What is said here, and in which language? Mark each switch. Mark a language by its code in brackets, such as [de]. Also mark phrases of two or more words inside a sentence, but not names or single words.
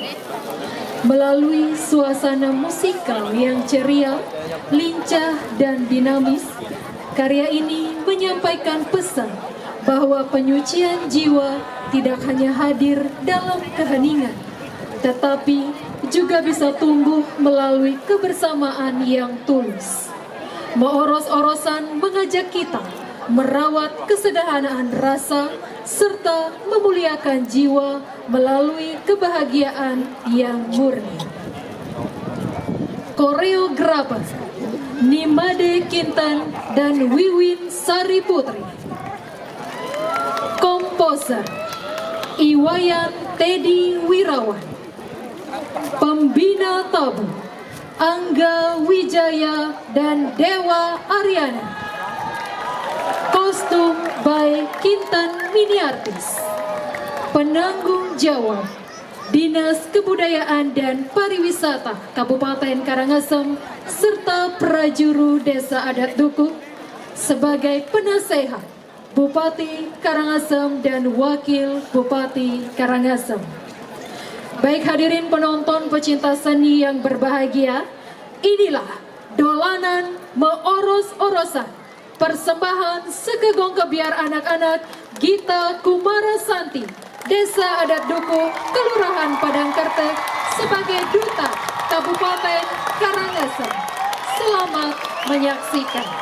[id] Melalui suasana musikal yang ceria, lincah, dan dinamis, karya ini menyampaikan pesan bahwa penyucian jiwa tidak hanya hadir dalam keheningan, tetapi juga bisa tumbuh melalui kebersamaan yang tulus. Meoros-orosan mengajak kita merawat kesederhanaan rasa serta memuliakan jiwa melalui kebahagiaan yang murni. Koreografer Nimade Kintan dan Wiwin Sari Putri. Komposer Iwayan Teddy Wirawan. Pembina tabu Angga Wijaya dan Dewa Aryana. Kostum by Kintan Miniartis. Penanggung jawab Dinas Kebudayaan dan Pariwisata Kabupaten Karangasem serta Prajuru Desa Adat Duku. Sebagai penasehat Bupati Karangasem dan Wakil Bupati Karangasem. Baik hadirin penonton pecinta seni yang berbahagia, inilah dolanan Meoros-orosan, persembahan Sekegong Kebiar anak-anak Gita Kumarasanti, Desa Adat Duku, Kelurahan Padangkertek, sebagai Duta Kabupaten Karangasem. Selamat menyaksikan.